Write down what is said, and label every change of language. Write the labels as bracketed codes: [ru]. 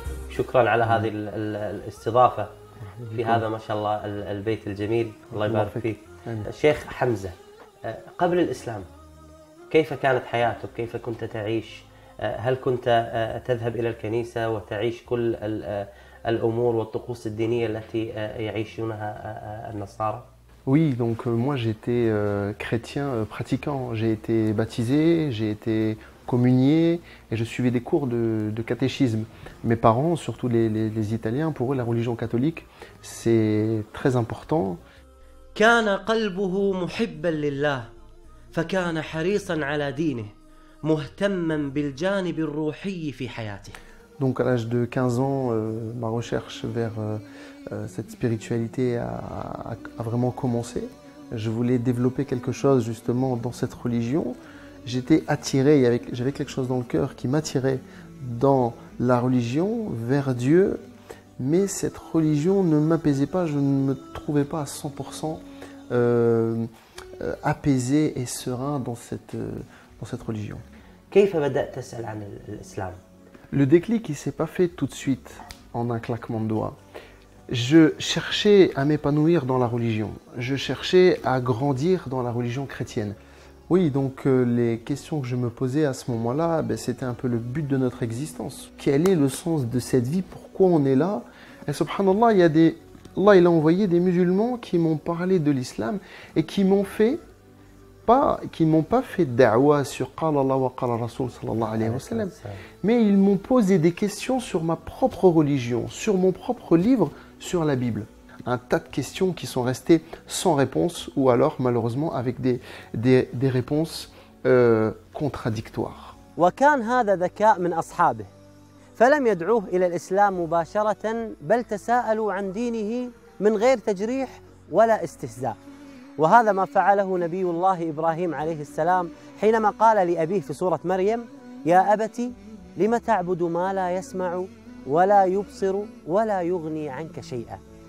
[ar] شكرا على هذه الاستضافة في هذا ما شاء الله البيت الجميل. الله يبارك فيك. الشيخ حمزة، قبل الإسلام كيف كانت حياتك؟ كيف كنت تعيش؟ هل كنت تذهب إلى الكنيسة وتعيش كل الأمور والطقوس الدينية التي يعيشونها النصارى؟ [fr] Oui, donc moi j'étais chrétien pratiquant. J'ai été baptisé, j'ai été communié et je suivais des cours de catéchisme. Mes parents, surtout les Italiens, pour eux la religion catholique c'est très important. [ar] كان قلبه محبا لله فكان حريصا على دينه مهتما بالجانب الروحي في حياته. [fr] Donc à l'âge de 15 ans, ma recherche vers cette spiritualité a vraiment commencé. Je voulais développer quelque chose justement dans cette religion. J'étais attiré, j'avais quelque chose dans le cœur qui m'attirait dans la religion, vers Dieu. Mais cette religion ne m'apaisait pas, je ne me trouvais pas à 100% apaisé et serein dans cette religion. [ar] كيف بدأت تسأل عن الإسلام؟ [fr] Le déclic, il ne s'est pas fait tout de suite, en un claquement de doigts. Je cherchais à m'épanouir dans la religion. Je cherchais à grandir dans la religion chrétienne. Oui, donc les questions que je me posais à ce moment-là, c'était un peu le but de notre existence. Quel est le sens de cette vie? Pourquoi on est là? Et subhanallah, Allah il a envoyé des musulmans qui m'ont parlé de l'islam et qui m'ont pas fait da'wa sur [ar] Qala Allah wa Qala Rasul sallallahu alayhi wa sallam, [fr] mais ils m'ont posé des questions sur ma propre religion, sur mon propre livre, sur la Bible. Un tas de questions qui sont restées sans réponse ou alors malheureusement avec des réponses contradictoires. [ar] وكان هذا ذكاء من أصحابه فلم يدعوه إلى الإسلام مباشرة بل تساءلوا عن دينه من غير تجريح ولا استهزاء. وهذا ما فعله نبي الله إبراهيم عليه السلام حينما قال لأبيه في سورة مريم يا أبت لم تعبد ما لا يسمع ولا يبصر ولا يغني عنك شيئا.